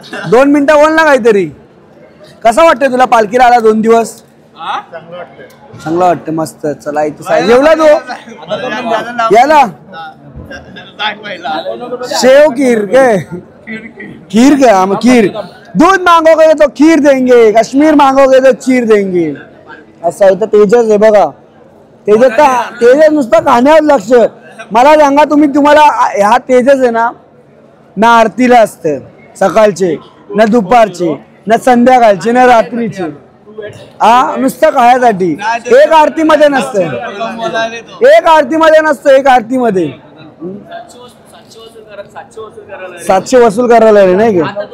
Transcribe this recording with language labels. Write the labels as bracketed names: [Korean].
[Marathi] 2 मिनिटं बोल ना काहीतरी. कसं वाटतंय तुला पालखीला आला 2 दिवस? चांगलं वाटतं. मस्त. चला इथं जेवला तू याला शेव खीर काय खीर [Hindi] क्या खीर. दूध मांगोगे तो खीर देंगे, कश्मीर मांगोगे तो खीर देंगे. [Marathi] असं इथं तेजस आहे बघा. तेजस नुसतं खाण्यावर लक्ष. मला सांगा तुम्हाला ह्या तेजस आहे ना आरतीला असते सकाळचे, ना दुपारचे, ना संध्याकाळचे, ना रात्रीचे. नुसतं खाण्यासाठी. एक आरतीमध्ये नसतं. एक आरतीमध्ये 700 वसूल करायला नाही का.